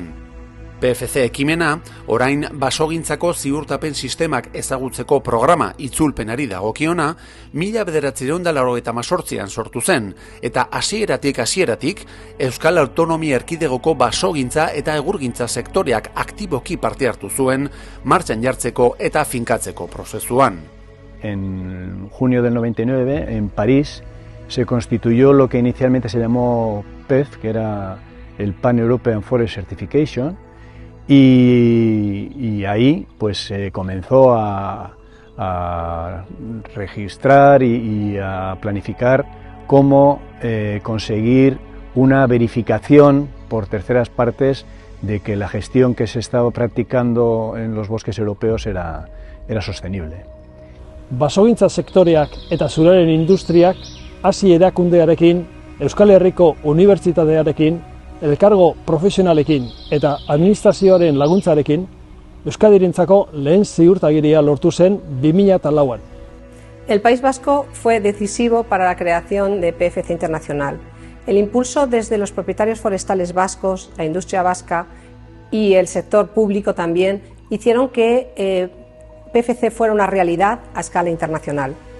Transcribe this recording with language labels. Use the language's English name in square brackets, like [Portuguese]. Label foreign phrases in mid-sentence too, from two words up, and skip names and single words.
[Basque] PFC ekimena, orain basogintzako ziurtapen sistemak ezagutzeko programa itzulpenari dagokiona, 1998an sortu zen, eta hasieratik Euskal Autonomia Erkidegoko basogintza eta egurgintza sektoreak aktiboki parte hartu zuen, martxan jartzeko eta finkatzeko prozesuan. [Spanish] En junio del 99, en París, se constituyó lo que inicialmente se llamó PEF, que era el Pan European Forest Certification, y ahí pues se comenzó a registrar y a planificar cómo conseguir una verificación por terceras partes de que la gestión que se estaba practicando en los bosques europeos era sostenible. [Basque] Basogintza sektoreak eta zuraren industriak hasi erakundearekin, Euskal Herriko Unibertsitatearekin, elkargo profesionalekin eta administrazioaren laguntzarekin, Euskadirentzako lehen ziurtagiria lortu zen 2004an. [Spanish] El País Vasco fue decisivo para la creación de PFC Internacional. El impulso desde los propietarios forestales vascos, la industria vasca y el sector público también hicieron que PFC fuera una realidad a escala internacional.